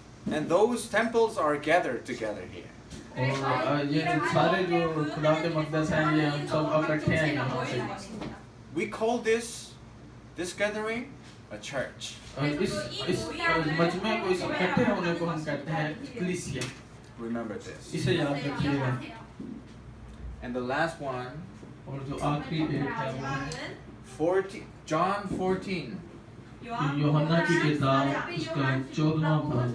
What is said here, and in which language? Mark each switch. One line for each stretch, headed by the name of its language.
English: And those temples are gathered together here.
Hindi: और ये सारे जो खुदा के मुकद्दस हैं, ये हम सब इकट्ठे हैं यहाँ पे।
English: We call this gathering a church.
Hindi: इस मजमे को, इस इकट्ठे होने को हम कहते हैं कलीसिया।
English: Remember this.
Hindi: इसे याद रखिएगा।
English: And the last one,
Hindi: और जो आखिरी एक है वो है
English: 14, John 14,
Hindi: यूहन्ना की किताब उसका 14वां बाब,